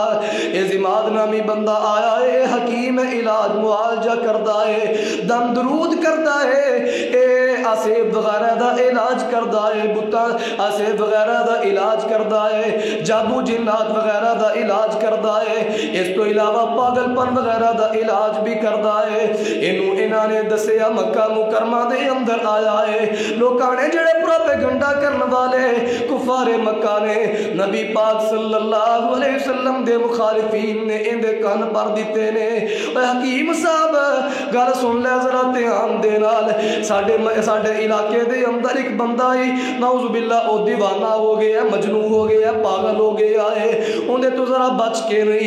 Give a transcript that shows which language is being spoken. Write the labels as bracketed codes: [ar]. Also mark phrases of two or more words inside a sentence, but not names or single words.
[pa] یہ جماد نامی بندہ آیا ہے، حکیم علاج معالجہ کردا ہے، دم درود کردا ہے، اے آسیب وغیرہ دا علاج کردا ہے، بتا آسیب وغیرہ دا علاج کردا ہے، جادو جنات وغیرہ دا علاج کردا ہے. اس تو علاوہ پاگل پن وغیرہ دا علاج بھی کردا ہے. انوں انہاں نے دسیا مکہ مکرمہ دے اندر آیا ہے. لوکاں نے جیڑے پروپیگنڈا کرن والے کفار مکہ نے نبی پاک [ar] صلى الله عليه وسلم [pa] دے مخالفین نے ایہدے کان بھر دتے نے. اوئے حکیم صاحب گل سن لے ذرا دھیان دے نال، ساڈے علاقے دے اندر اک بندہ ہی نعوذباللہ او دیوانہ ہو گیا، مجنوں ہو گیا، پاگل ہو گیا ہے، اوہدے تو ذرا بچ کے رہی.